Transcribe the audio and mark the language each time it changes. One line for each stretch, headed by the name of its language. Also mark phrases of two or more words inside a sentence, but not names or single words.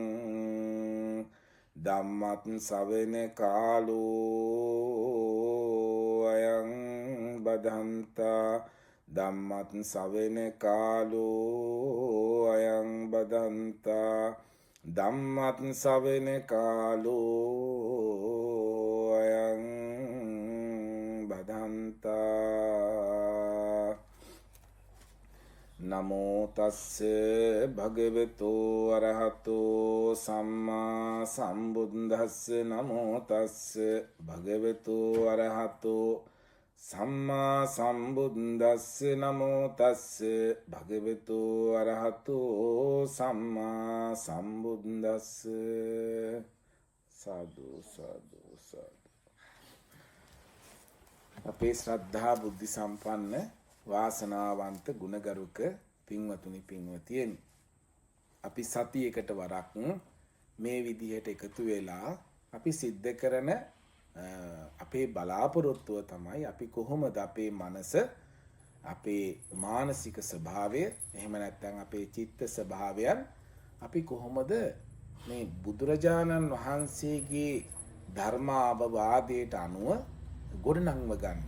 Pali: ධම්මත් ශවන කාලෝ අයං බදන්තා ධම්මත් ශවන කාලෝ අයං බදන්තා ධම්මත් ශවන කාලෝ අයං බදන්තා නමෝ තස්ස භගවතු අරහතෝ සම්මා සම්බුද්දස්ස නමෝ තස්ස භගවතු අරහතෝ සම්මා සම්බුද්දස්ස නමෝ තස්ස භගවතු අරහතෝ සම්මා සම්බුද්දස්ස සාදු සාදු සාදු.
Sinhala: අපේ ශ්‍රද්ධා බුද්ධ සම්පන්න වාසනාවන්ත ගුණගරුක පින්වතුනි පින්වතියනි, අපි සතියකට වරක් මේ විදිහට එකතු වෙලා අපි සිද්ධ කරන අපේ බලාපොරොත්තුව තමයි අපි කොහොමද අපේ මනස, අපේ මානසික ස්වභාවය, එහෙම නැත්නම් අපේ චිත්ත ස්වභාවයන් අපි කොහොමද මේ බුදුරජාණන් වහන්සේගේ ධර්මාවවාදයට අනුව ගොඩනංව ගන්නේ.